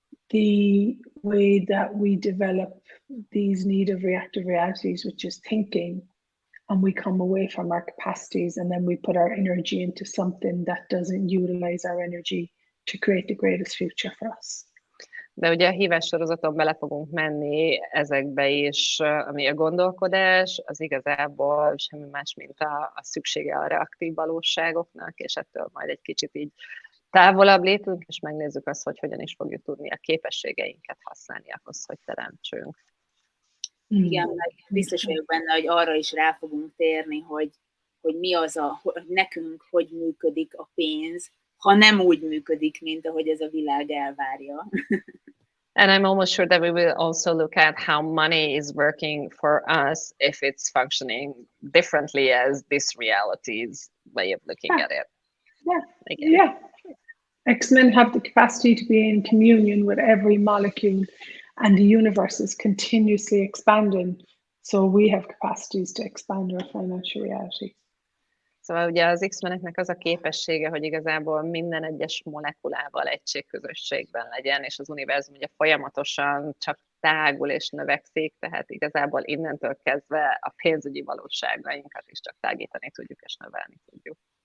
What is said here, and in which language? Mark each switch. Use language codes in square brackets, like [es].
[en] The way that we develop these need of reactive realities, which is thinking, and we come away from our capacities, and then we put our energy into something that doesn't utilize our energy to create the greatest future for us. [hu] De ugye a hívás sorozaton bele fogunk menni ezekbe is, ami a gondolkodás, az igazából semmi más, mint a szüksége a reaktív valóságoknak, és ettől majd egy kicsit így távolabb lépünk, és megnézzük azt, hogy hogyan is fogjuk tudni a képességeinket használni ahhoz, hogy teremtsünk. Igen, meg biztos vagyok benne, hogy arra is rá fogunk térni, hogy mi az hogy nekünk hogy működik a pénz, ha nem úgy működik, mint ahogy ez a világ elvárja. [en] And I'm almost sure that we will also look at how money is working for us if it's functioning differently as this reality's way of looking at it. Yeah. X-men have the capacity to be in communion with every molecule, and the universe is continuously expanding. So we have capacities to expand our financial reality. [hu] Szóval ugye az X-meneknek az a képessége, hogy igazából minden egyes molekulával egységközösségben legyen, és az univerzum ugye folyamatosan csak tágul és növekszik, tehát igazából innentől kezdve a pénzügyi valóságainkat is csak tágítani tudjuk és növelni tudjuk.